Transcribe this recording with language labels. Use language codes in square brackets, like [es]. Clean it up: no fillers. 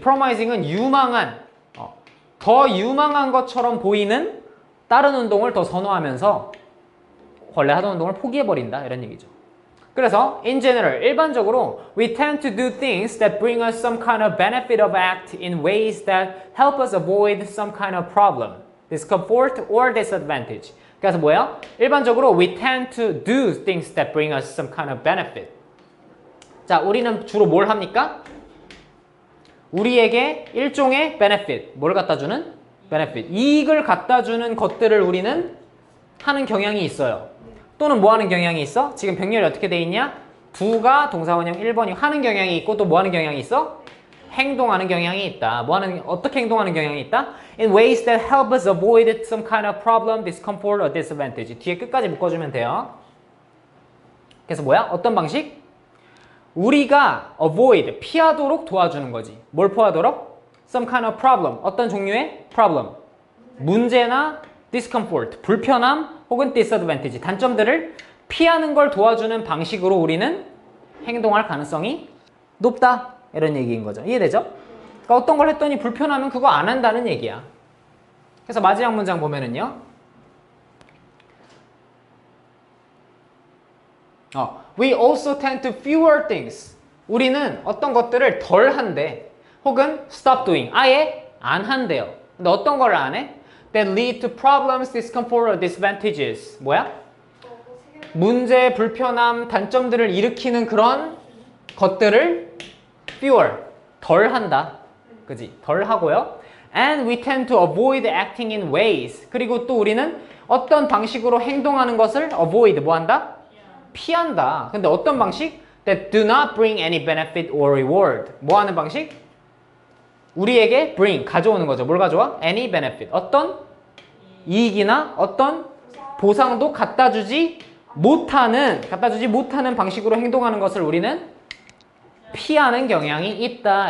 [ko] promising은 유망한, 더 유망한 것처럼 보이는 다른 운동을 더 선호하면서 원래 하던 운동을 포기해버린다. 이런 얘기죠. 그래서 [en] in general, [ko] 일반적으로 [en] we tend to do things that bring us some kind of benefit of act in ways that help us avoid some kind of problem, discomfort, or disadvantage. [ko] 그래서 뭐야? 일반적으로 [en] we tend to do things that bring us some kind of benefit. [ko] 자, 우리는 주로 뭘 합니까? 우리에게 일종의 benefit, 뭘 갖다 주는? [en] benefit. [ko] 이익을 갖다 주는 것들을 우리는 하는 경향이 있어요. 또는 뭐 하는 경향이 있어? 지금 병렬이 어떻게 돼 있냐? do가 동사원형 1번이 하는 경향이 있고 또 뭐 하는 경향이 있어? 행동하는 경향이 있다. 어떻게 행동하는 경향이 있다? [en] In ways that help us avoid some kind of problem, discomfort, or disadvantage. [ko] 뒤에 끝까지 묶어주면 돼요. 그래서 뭐야? 어떤 방식? 우리가 avoid, 피하도록 도와주는 거지. 뭘 피하도록? [en] Some kind of problem. [ko] 어떤 종류의 problem? 문제나 discomfort, 불편함 혹은 disadvantage, 단점들을 피하는 걸 도와주는 방식으로 우리는 행동할 가능성이 높다. 이런 얘기인 거죠. 이해되죠? 그러니까 어떤 걸 했더니 불편하면 그거 안 한다는 얘기야. 그래서 마지막 문장 보면은요. [en] We also tend to fewer things. [ko] 우리는 어떤 것들을 덜 한대. 혹은 [en] stop doing. [ko] 아예 안 한대요. 근데 어떤 걸 안 해? [en] That lead to problems, discomfort, or disadvantages. [ko] 뭐야? 문제, 불편함, 단점들을 일으키는 그런 것들을 fewer, 덜 한다. 그지? 덜 하고요. [en] And we tend to avoid acting in ways. [ko] 그리고 또 우리는 어떤 방식으로 행동하는 것을 avoid, 뭐 한다? 피한다. 근데 어떤 방식? [en] That do not bring any benefit or reward. [ko] 뭐 하는 방식? 우리에게 bring, 가져오는 거죠. 뭘 가져와? [en] Any benefit. [ko] 어떤 이익이나 어떤 보상도 갖다 주지 못하는 방식으로 행동하는 것을 우리는 피하는 경향이 있다.